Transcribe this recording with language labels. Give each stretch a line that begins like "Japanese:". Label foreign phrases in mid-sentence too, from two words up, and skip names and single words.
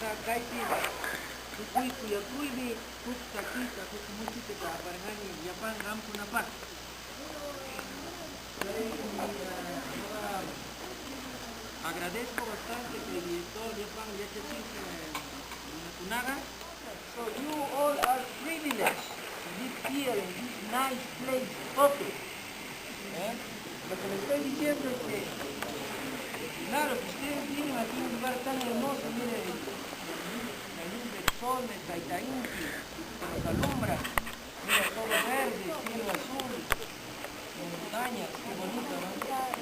Quechua: kaypi kuyakuymi huk takita huk musita aparqani llapan qamkunapaq.
Spanish: Agradezco bastante que el director
Quechua: llapan yachachik runakunaqa.
English: So you all are privileged to live here in this nice place, Pope.
Spanish: Lo que le estoy diciendo es que, claro, que ustedes vienen aquí a un lugar tan hermoso, miren, la luz del sol, el Taitainti, que nos alumbra, mira todo verde, cielo azul, montañas, qué bonito, ¿no?